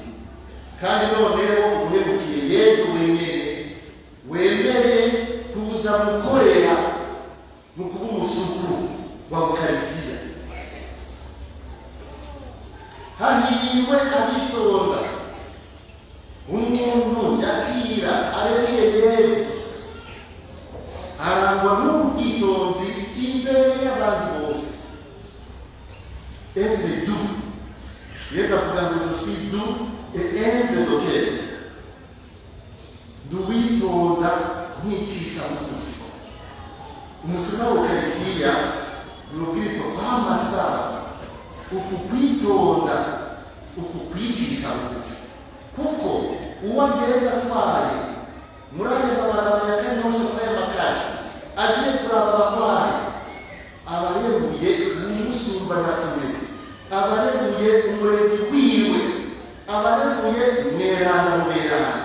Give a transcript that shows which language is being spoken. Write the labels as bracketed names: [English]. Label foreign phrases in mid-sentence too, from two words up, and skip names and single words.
[Rundi] Kandi noneho uhemukiye Yesu wenyene, wemere kuza gukorera mu kuba umusuku wa Ukaristiya. Hahiriwe abitonda, umuntu yakira arekeye Yesu, arangwa n'ubwitonzi imbere y'abandi bose. [French] Être doux. [Rundi] Yesu avuga ngo [French] je suis doux et humble de cœur. [Rundi] Nduwitonda nkicisha bugufi. Umutumwa wa Ukaristiya urubwirwa kw'amasara, uku kwitonda, uku kwicisha bugufi. Kuko uwo agenda atwaye muri aya mabarabara ya Kanyosha muri aya makasi, agiye kuraba abarwayi, abarebuye n'umusumbanyakure, abarebuye umuremyi wiwe, abarebuye mweranda mu beranda.